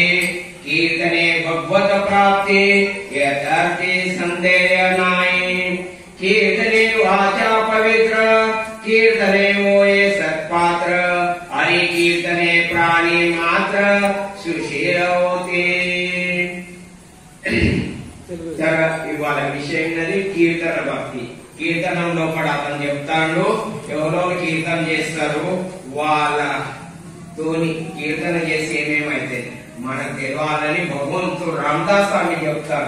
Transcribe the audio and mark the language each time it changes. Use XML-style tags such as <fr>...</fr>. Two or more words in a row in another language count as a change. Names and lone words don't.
<mr>कीर्तने भगवत प्राप्ति यथार्थे संदेह नाही। कीर्तने वाचा पवित्र कीर्तने होय सत्पात्र। हरि कीर्तने प्राणी मात्र सुशील होते।</mr> <te>ఇవాళ విషయం కీర్తన భక్తి। కీర్తనంలో కూడా అతను చెప్తాడు ఎవరో కీర్తన చేస్తారు వాళ్ళతోని కీర్తన చేసి ఏమేమైతే మనకు తెలియాలని భగవంతుడు రామదాస్ స్వామి చెప్తారు।</te>